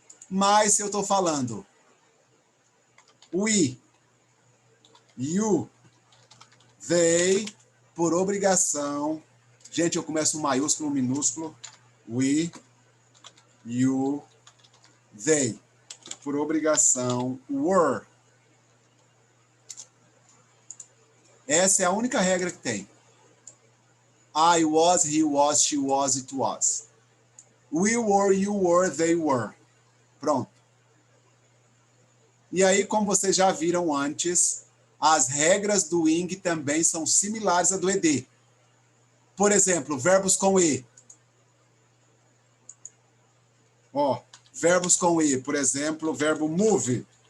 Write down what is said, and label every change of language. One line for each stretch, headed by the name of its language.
Portuguese: Mas se eu estou falando
English: we, you, they,
Portuguese: por obrigação, gente, eu começo um maiúsculo, um minúsculo, we, you, they, por obrigação, were. Essa é a única regra que tem.
English: I was, he was, she was, it was. We were, you were, they were.
Portuguese: Pronto. E aí, como vocês já viram antes, as regras do ing também são similares à do ed. Por exemplo, verbos com e. Ó, verbos com e, por exemplo, o verbo move.